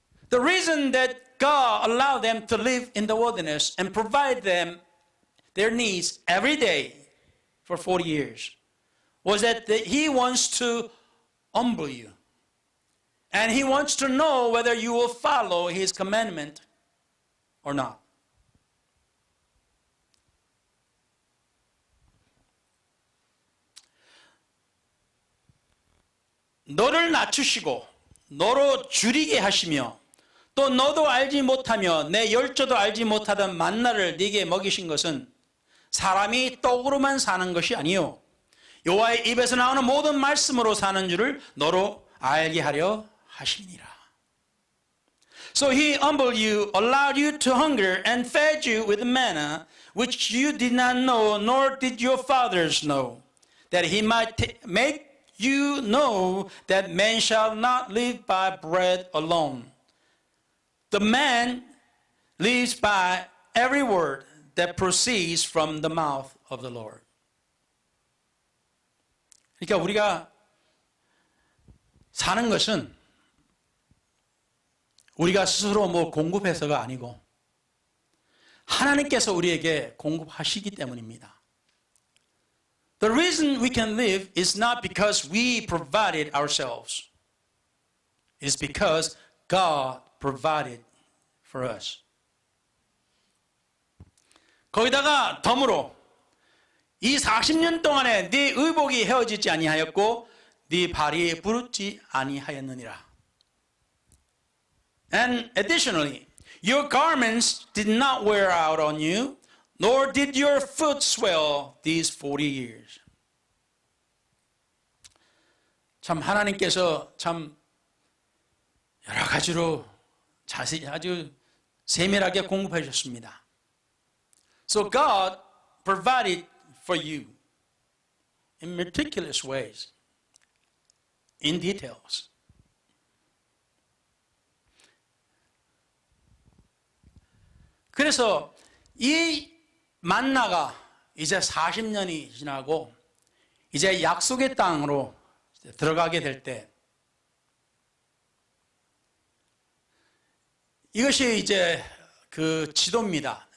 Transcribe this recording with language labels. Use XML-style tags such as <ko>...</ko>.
<en>The reason that God allowed them to live in the wilderness and provide them their needs every day for 40 years was that He wants to humble you. And He wants to know whether you will follow His commandment or not.</en> <ko>너를 낮추시고 너로 줄이게 하시며 또 너도 알지 못하며 내 열조도 알지 못하던 만나를 네게 먹이신 것은 사람이 떡으로만 사는 것이 아니요 여호와의 입에서 나오는 모든 말씀으로 사는 줄을 너로 알게 하려 하심이니라.</ko> <en>So he humbled you, allowed you to hunger, and fed you with manna, which you did not know, nor did your fathers know, that he might make you know that man shall not live by bread alone. The man lives by every word that proceeds from the mouth of the Lord.</en> <ko>그러니까 우리가 사는 것은 우리가 스스로 뭐 공급해서가 아니고 하나님께서 우리에게 공급하시기 때문입니다.</ko> <en>The reason we can live is not because we provided ourselves. It's because God provided for us.</en> <ko>거기다가 덤으로 이 40년 동안에 네 의복이 헤어지지 아니하였고 네 발이 부르지 아니하였느니라.</ko> <en>And additionally, your garments did not wear out on you, nor did your foot swell these 40 years.</en> <ko>참 하나님께서 참 여러 가지로 자세히 아주 세밀하게 공급해 주셨습니다.</ko> <en>So God provided for you in meticulous ways, in details.</en> <ko>그래서 이 만나가 이제 40년이 지나고 이제 약속의 땅으로 들어가게 될 때 이것이 이제 그 지도입니다.</ko>